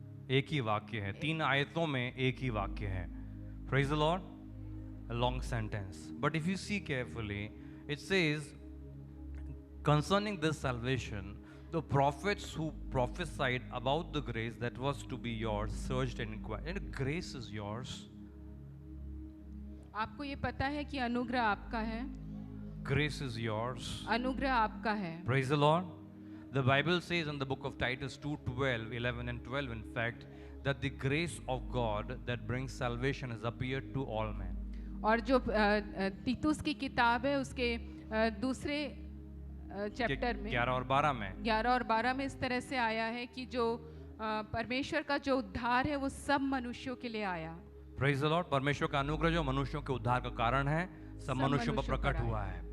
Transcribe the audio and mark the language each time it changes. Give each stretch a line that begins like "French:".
Hindi: एक ही वाक्य है, 3 आयतों में एक ही वाक्य है.
English: Praise the Lord. A long sentence. But if you see carefully, it says, concerning this salvation, the prophets who prophesied about the grace that was to be yours searched and inquired. And grace is yours.
Hindi: आपको ये पता है कि अनुग्रह आपका है,
English: Grace is yours.
Hindi: अनुग्रह आपका है।
English: Praise the Lord. The Bible says in the book of Titus 2:12, 11 and 12, in fact, that the grace of God that brings salvation has appeared to all men.
Hindi: और जो तीतुस की किताब है उसके दूसरे चैप्टर में 11 और 12 में 11 और 12 में इस तरह से आया है कि जो परमेश्वर का जो उद्धार है वो सब मनुष्यों के लिए आया।
English: Praise the Lord.
Hindi: परमेश्वर का अनुग्रह जो मनुष्यों के उद्धार का कारण है, सब मनुष्यों पर प्रकट हुआ है।